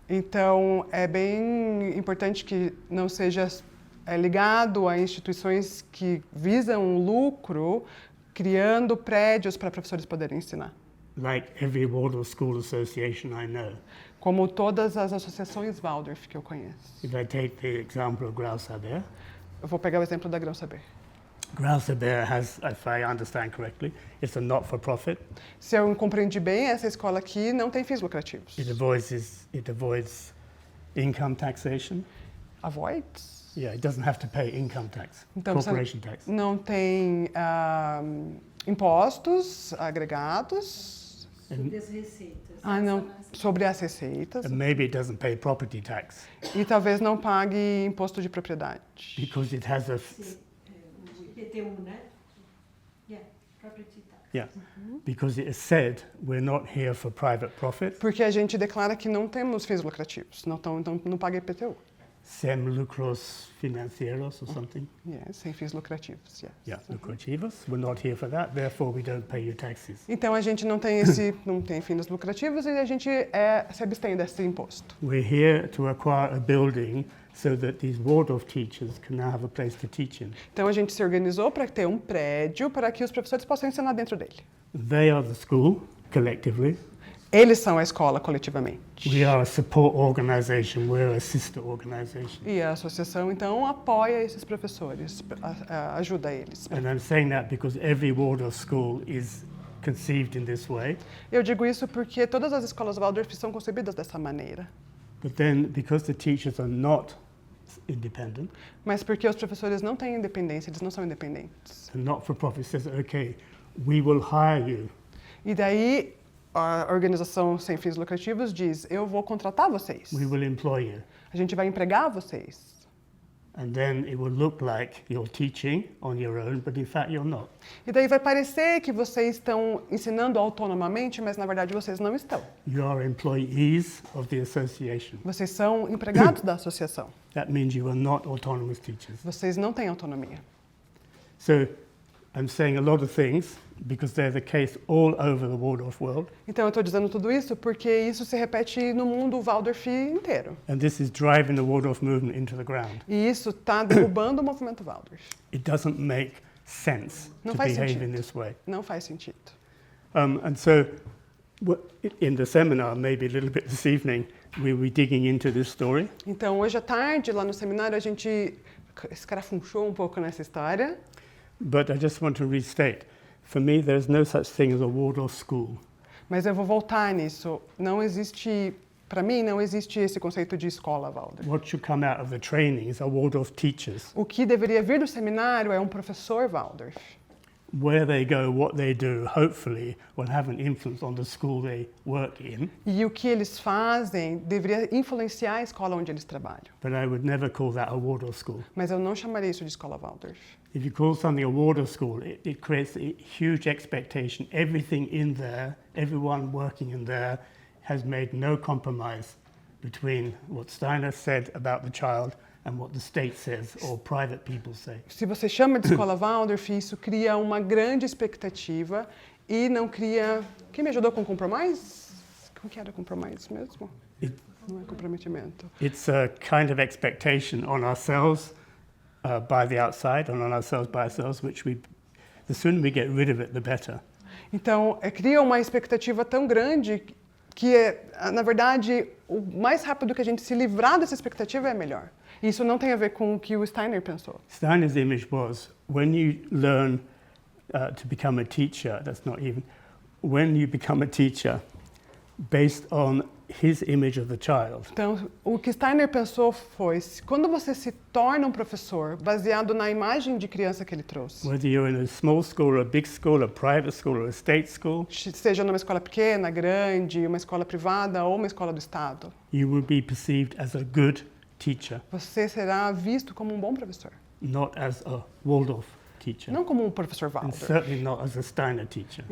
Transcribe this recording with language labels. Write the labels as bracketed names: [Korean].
[Portuguese] Então, é bem importante que não seja ligado a instituições que visam lucro, criando prédios para professores poderem ensinar. [English] Like every Waldorf school association I know. [Portuguese] Como todas as associações Waldorf que eu conheço. [English] If I take the example of Grau Saber, [Portuguese] Eu vou pegar o exemplo da Grão Saber. [English] Grau Saber has, if I understand correctly, it's a not-for-profit. [Portuguese] Se eu compreendi bem, essa escola aqui não tem fins lucrativos. [English] It avoids income taxation. Avoids? Yeah, it doesn't have to pay income tax, [Portuguese] Então, [English] corporation tax. [Portuguese] não tem impostos agregados. Sobre as receitas. Não, sobre as receitas. [English] And maybe it doesn't pay property tax [Portuguese] E talvez não pague imposto de propriedade. [English] because it has a [Portuguese] O IPTU, né? [English] Yeah, property tax. yeah, because it is said we're not here for private profit, [Portuguese] Porque a gente declara que não temos fins lucrativos, então não paga IPTU. sem lucros financieros [English] or something. [Portuguese] Yes, sem fins lucrativos. Yes. Yeah, lucrativos. [English] We're not here for that, therefore we don't pay you taxes. [Portuguese] Então a gente não tem fins lucrativos e a gente se abstém desse imposto. [English] We're here to acquire a building so that these Waldorf teachers can now have a place to teach in. [Portuguese] Então a gente se organizou para ter um prédio para que os professores possam ensinar dentro dele. [English] They are the school, collectively. [Portuguese] Eles são a escola coletivamente. [English] We are a support organization, we're a sister organization. [Portuguese] E a associação, então, apoia esses professores, ajuda eles. [English] And I'm saying that because every Waldorf school is conceived in this way. [Portuguese] Eu digo isso porque todas as escolas Waldorf são concebidas dessa maneira. [English] But then, because the teachers are not independent, [Portuguese] Mas porque os professores não têm independência, eles não são independentes. [English] the not-for-profit says, okay, we will hire you. [Portuguese] E daí a organização sem fins lucrativos diz: eu vou contratar vocês. [English] We will employ you. [Portuguese] A gente vai empregar vocês. [English] And then it will look like you're teaching on your own, but in fact you're not. [Portuguese] E daí vai parecer que vocês estão ensinando autonomamente, mas na verdade vocês não estão. [English] You are employees of the association. [Portuguese] Vocês são empregados da associação. [English] That means you are not autonomous teachers. [Portuguese] Vocês não têm autonomia. [English] So I'm saying a lot of things because they're the case all over the Waldorf world, [Portuguese] Então eu estou dizendo tudo isso porque isso se repete no mundo Waldorf inteiro. [English] and this is driving the Waldorf movement into the ground. [Portuguese] E isso está derrubando o movimento Waldorf. [English] It doesn't make sense [Portuguese] Não [English] to [Portuguese] faz [English] behave [Portuguese] sentido. [English] in this way. [Portuguese] Não faz sentido. [English] And so, in the seminar, maybe a little bit this evening, we'll be digging into this story. [Portuguese] Então hoje à tarde, lá no seminário, a gente escarafunchou um pouco nessa história. [English] But I just want to restate, for me, there's no such thing as a Waldorf school. [Portuguese] Mas eu vou voltar nisso. Não existe, para mim, não existe esse conceito de escola Waldorf. [English] What should come out of the trainings are Waldorf teachers. [Portuguese] O que deveria vir do seminário é um professor Waldorf. [English] Where they go, what they do, hopefully will have an influence on the school they work in. [Portuguese] E o que eles fazem deveria influenciar a escola onde eles trabalham. [English] But I would never call that a Waldorf school. [Portuguese] Mas eu não chamaria isso de escola Waldorf. [English] If you call something a Waldorf school, it creates a huge expectation. Everything in there, everyone working in there, has made no compromise between what Steiner said about the child and what the state says or private people say. [Portuguese] Se você chama de escola Waldorf, isso cria uma grande expectativa e não cria... Quem me ajudou com compromise? Como que era compromise mesmo? [English] It- [Portuguese] Não é comprometimento. [English] It's a kind of expectation on ourselves by the outside and on ourselves by ourselves, which the sooner we get rid of it, the better. [Portuguese] Então, cria uma expectativa tão grande que, na verdade, o mais rápido que a gente se livrar dessa expectativa é melhor. Isso não tem a ver com o que o Steiner pensou. [English] Steiner's image was when you learn to become a teacher, that's not even, when you become a teacher based on his image of the child, [Portuguese] Então, o que Steiner pensou foi, quando você se torna um professor baseado na imagem de criança que ele trouxe, [English] whether you're in a small school or a big school, a private school or a state school, [Portuguese] seja numa escola pequena, grande, uma escola privada ou uma escola do Estado, [English] you will be perceived as a good teacher, [Portuguese] você será visto como um bom professor. [English] not as a Waldorf teacher, [Portuguese] Não como um professor [English] and [Portuguese] Waldorf. [English] certainly not as a Steiner teacher.